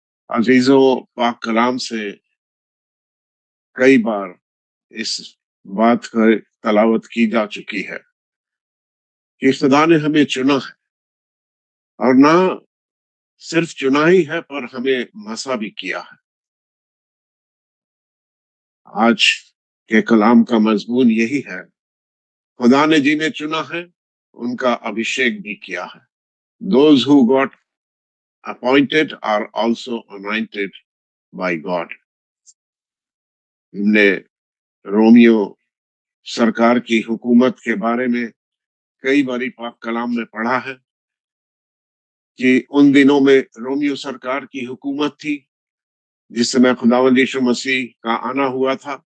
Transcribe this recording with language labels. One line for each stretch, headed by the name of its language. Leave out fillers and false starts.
Hindi: अजीजों, पाक कलाम से कई बार इस बात का तलावत की जा चुकी है कि खुदा ने हमें चुना है, और ना सिर्फ चुना ही है पर हमें मसा भी किया है। आज के कलाम का मजमून यही है, खुदा ने जिन्हें चुना है उनका अभिषेक भी किया है।
English: Those who got appointed are also anointed by God।
Hindi: हमने रोमियो सरकार की हुकूमत के बारे में कई बारी पाक कलाम में पढ़ा है कि उन दिनों में रोमियो सरकार की हुकूमत थी जिस समय खुदावंद यीशु मसीह का आना हुआ था,